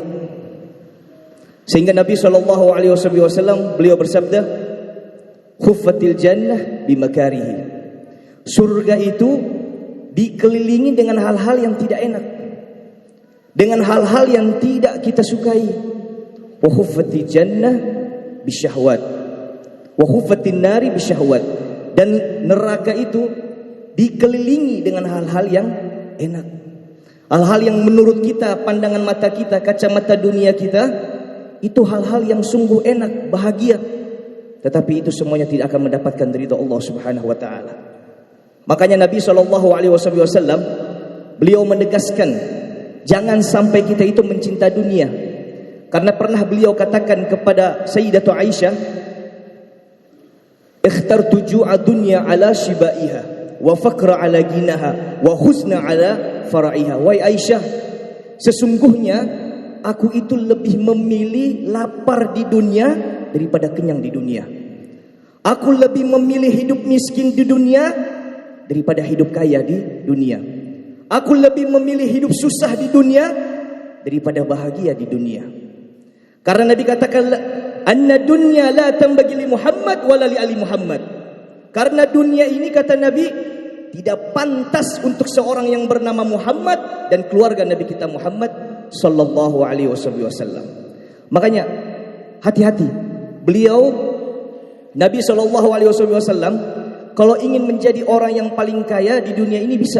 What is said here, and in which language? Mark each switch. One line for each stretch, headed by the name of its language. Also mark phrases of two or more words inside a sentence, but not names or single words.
Indonesian: Sehingga Nabi SAW beliau bersabda,
Arabic: حفت الجنة بالمكاره.
Indonesian: Surga itu dikelilingi dengan hal-hal yang tidak enak, dengan hal-hal yang tidak kita sukai.
Arabic: وحفت الجنة بالشهوات، وحفت النار بالشهوات.
Indonesian: Dan neraka itu dikelilingi dengan hal-hal yang enak, hal-hal yang menurut kita, pandangan mata kita, kacamata dunia kita, itu hal-hal yang sungguh enak, bahagia. Tetapi itu semuanya tidak akan mendapatkan ridha Allah
Arabic: سبحانه وتعالى.
Indonesian: Makanya Nabi SAW beliau menegaskan, jangan sampai kita itu mencinta dunia. Karena pernah beliau katakan kepada Sayyidatu Aisyah,
Arabic: اخترت الجوع الدنيا على شبعها والفقر على غناها والحزن على فرحها.
Indonesian: Wahai Aisyah, sesungguhnya aku itu lebih memilih lapar di dunia daripada kenyang di dunia. Aku lebih memilih hidup miskin di dunia daripada hidup kaya di dunia. Aku lebih memilih hidup susah di dunia daripada bahagia di dunia. Karena Nabi katakan,
Arabic: أن الدنيا لا تنبغي لمحمد ولا لآل محمد.
Indonesian: Karena dunia ini, kata Nabi, tidak pantas untuk seorang yang bernama Muhammad dan keluarga Nabi kita Muhammad
Arabic: صلى الله عليه وسلم.
Indonesian: Makanya hati-hati. Beliau Nabi
Arabic: صلى الله عليه وسلم
Indonesian: kalau ingin menjadi orang yang paling kaya di dunia ini bisa.